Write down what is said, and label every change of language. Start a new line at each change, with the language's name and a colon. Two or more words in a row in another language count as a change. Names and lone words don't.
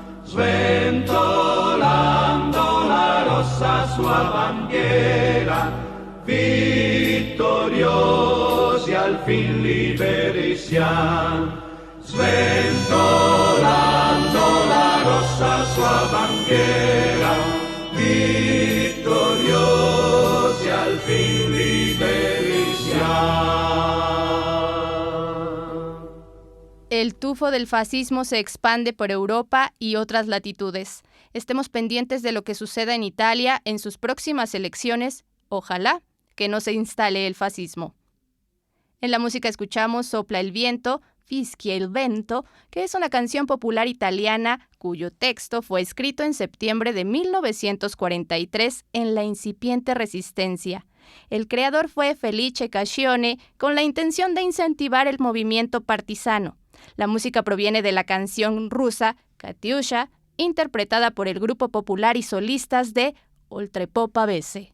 Italian: Sventolando la rossa sua bandiera, vittoriosi al fin liberi siamo. Sventolando la rossa sua bandiera, vittoriosi al fin liberi siamo.
Spanish: El tufo del fascismo se expande por Europa y otras latitudes. Estemos pendientes de lo que suceda en Italia en sus próximas elecciones. Ojalá que no se instale el fascismo. En la música escuchamos Sopla el viento,
Italian: Fischia il vento,
Spanish: que es una canción popular italiana cuyo texto fue escrito en septiembre de 1943 en la incipiente Resistencia. El creador fue Felice Cascione con la intención de incentivar el movimiento partisano. La música proviene de la canción rusa Katyusha, interpretada por el grupo popular y solistas de Oltrepo Pavese.